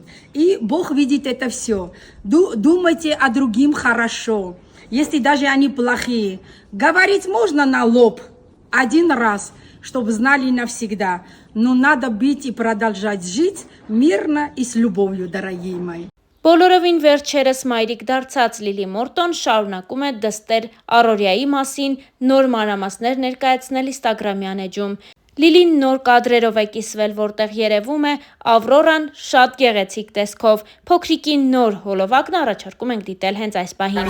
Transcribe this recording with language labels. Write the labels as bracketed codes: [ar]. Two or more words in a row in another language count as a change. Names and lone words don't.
[ru] И Бог видит это все. Думайте о другим хорошо. Если даже они плохие. Говорить можно на лоб один раз, чтобы знали навсегда. Но надо быть и продолжать жить мирно и с любовью, дорогие мои. [hy] Բոլորովին վերջերս մայրիկ դարձած Լիլի Մորտոն շարունակում է դստեր առօրյայի մասին նոր մանրամասներ ներկայացնել Instagram-յան էջում։ Լիլին նոր կադրերով է կիսվել, որտեղ երևում է Ավրորան շատ գեղեցիկ տեսքով։ Փոքրիկի նոր հոլովակն առաջարկում ենք դիտել հենց այս պահին։